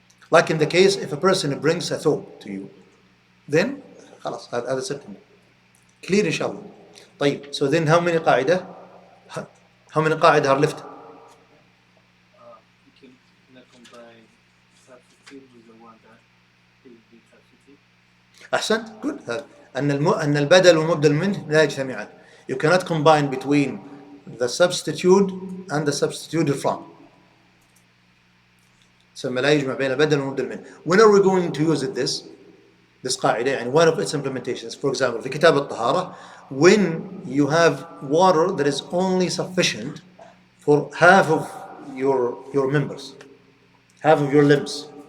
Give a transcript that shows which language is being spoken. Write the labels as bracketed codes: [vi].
[en] Like in the case, if a person brings a thobe to you, then [ar] خلاص هذا [en] certainty. Clear inshallah. طيب, so then how many قاعدة are left? You can combine substitute with the one that is the substitute. أحسنت. Good. [ar] أن البدل والمبدل منه لا يجتمعان. [en] You cannot combine between the substitute and the substituted from. [ar] سمى لا يجمع بين البدل والمبدل منه. [en] When are we going to use this This قاعدة, and one of its implementations, for example, [ar] في كتاب الطهارة, [en] when you have water that is only sufficient for half of your members, half of your limbs.